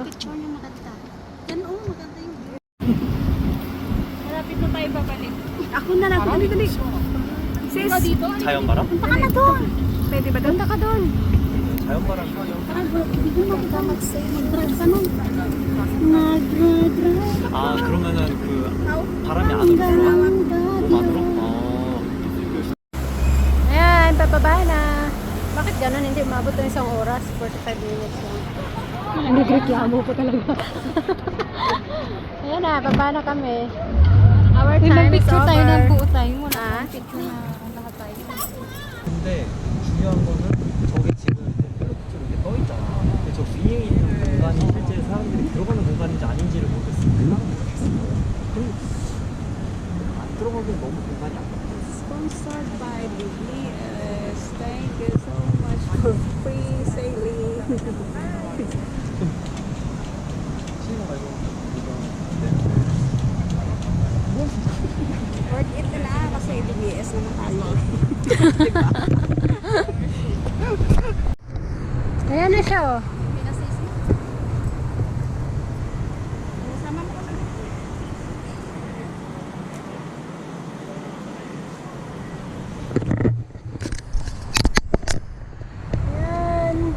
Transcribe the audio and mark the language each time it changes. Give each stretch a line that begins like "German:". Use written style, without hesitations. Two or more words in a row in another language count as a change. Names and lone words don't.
Filipino: Picture niyo maganda. Yan maganda yung view. Malapit na tayo babalik. Ako na lang. Dali. Sis, dito?
Korean: 자연바람?
Filipino: Punta ka na doon. Pwede ba? Punta ka doon.
Korean: 자연바람.
Filipino: Hindi mo maganda mag-say. Mag-drive ka nun. Mag-drive.
Korean: 아 그러면은 그 바람이 안으로 들어와? 몸 안으로?
Filipino: Ayan, papaba na. Bakit ganun? Hindi umabot ng isang oras. 45 minutes lang. Nagreklamo po talaga. Ayan na, baba na kami.
English: Our time is over.
Filipino: tayo mo Ah? Picture na lahat tayo.
Korean: 근데 중요한 거는 저게 지금 좀 이렇게 떠 있잖아. 근데 저 위에 있는 공간이 실제 사람들이 들어가는 공간인지 아닌지를 모르겠어. 그럼 안 들어가긴 너무 공간이 안 같아.
English: Sponsored by BBS. Thank you so much for free sailing.
Korean: 쉬는 거 말고 이거
Filipino: Worth it na kasi BBS naman tayo. Ayan na siya, oh. Sama mo kami. Ayan.